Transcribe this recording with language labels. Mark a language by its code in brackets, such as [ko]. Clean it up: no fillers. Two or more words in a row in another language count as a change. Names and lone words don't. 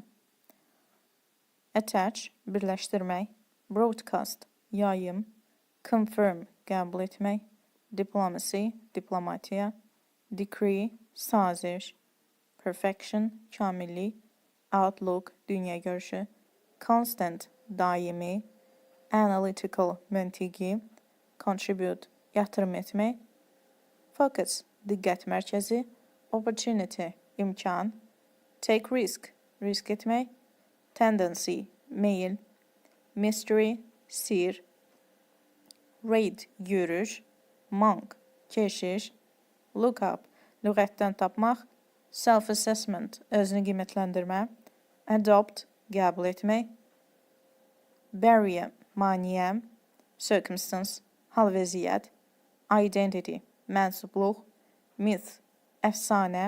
[az] Attach, birləşdirmək, broadcast, yayım, confirm, qəbul etmək, diplomacy, diplomatiya, decree, saziş, perfection, kamillik, outlook, dünyagörüşü, constant, daimi, analytical, məntiqi, contribute, yatırım etmək, focus, diqqət mərkəzi, opportunity, imkan, [en] take risk, [az] risk etmək, tendency, meyil, mystery, sir, raid, yürüş, monk, keşiş, [en] look up, [az] lüğətdən tapmaq, self-assessment, özünü qiymətləndirmə, adopt, qəbul etmək, barrier, maneə, circumstance, hal vəziyyət, identity, mənsubluq, myth, əfsanə,